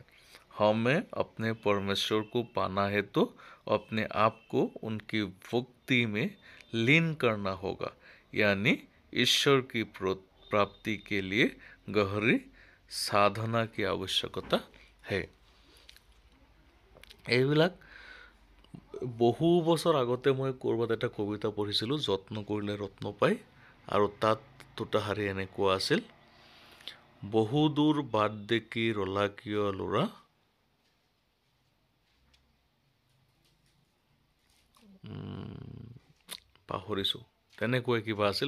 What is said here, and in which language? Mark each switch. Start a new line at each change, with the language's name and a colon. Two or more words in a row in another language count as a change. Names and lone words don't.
Hindi: हमें अपने परमेश्वर को पाना है तो अपने आप को उनकी भक्ति में लीन करना होगा, यानी ईश्वर की प्राप्ति के लिए गहरी साधना की आवश्यकता है।
Assamese: এইবিলাক বহু বছৰ আগতে মই ক'ৰবাত এটা কবিতা পঢ়িছিলোঁ, যত্ন কৰিলে ৰত্ন পায়, আৰু তাত দুটাহাৰী এনেকুৱা আছিল, বহু দূৰ বাট দেখি ৰলা কিয় ল'ৰা, পাহৰিছোঁ, তেনেকৈ কিবা আছিল।